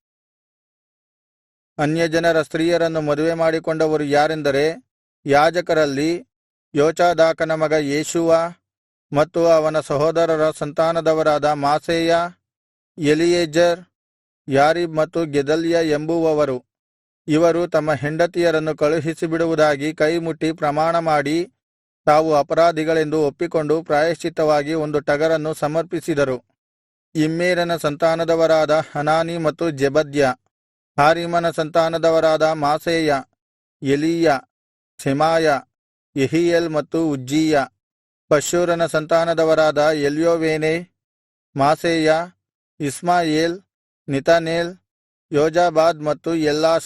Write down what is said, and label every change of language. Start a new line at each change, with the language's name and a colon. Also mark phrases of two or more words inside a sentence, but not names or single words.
Kannada: ಅನ್ಯಜನರ ಸ್ತ್ರೀಯರನ್ನು ಮದುವೆ ಮಾಡಿಕೊಂಡವರು ಯಾರೆಂದರೆ, ಯಾಜಕರಲ್ಲಿ ಯೋಚಾದಾಕನ ಮಗ ಯೇಷೂವ ಮತ್ತು ಅವನ ಸಹೋದರರ ಸಂತಾನದವರಾದ ಮಾಸೇಯ, ಎಲಿಯೆಜರ್, ಯಾರೀಬ್ ಮತ್ತು ಗೆದಲ್ಯ ಎಂಬುವವರು. ಇವರು ತಮ್ಮ ಹೆಂಡತಿಯರನ್ನು ಕಳುಹಿಸಿಬಿಡುವುದಾಗಿ ಕೈಮುಟ್ಟಿ ಪ್ರಮಾಣಮಾಡಿ ತಾವು ಅಪರಾಧಿಗಳೆಂದು ಒಪ್ಪಿಕೊಂಡು ಪ್ರಾಯಶ್ಚಿತ್ತವಾಗಿ 1 ಟಗರನ್ನು ಸಮರ್ಪಿಸಿದರು. ಇಮ್ಮೇರನ ಸಂತಾನದವರಾದ ಹನಾನಿ ಮತ್ತು ಜೆಬದ್ಯ, ಹಾರಿಮನ ಸಂತಾನದವರಾದ ಮಾಸೇಯ, ಎಲೀಯ, ಶೆಮಾಯ, ಯೆಹೀಯೇಲ್ ಮತ್ತು ಉಜ್ಜೀಯ. ಪಶ್ಹೂರನ ಸಂತಾನದವರಾದ ಎಲ್ಯೋವೇನೈ, ಮಾಸೇಯ, ಇಷ್ಮಾಯೇಲ್, ನೆತನೇಲ್, ಯೋಜಾಬಾದ್ ಮತ್ತು ಎಲ್ಲಾಸ.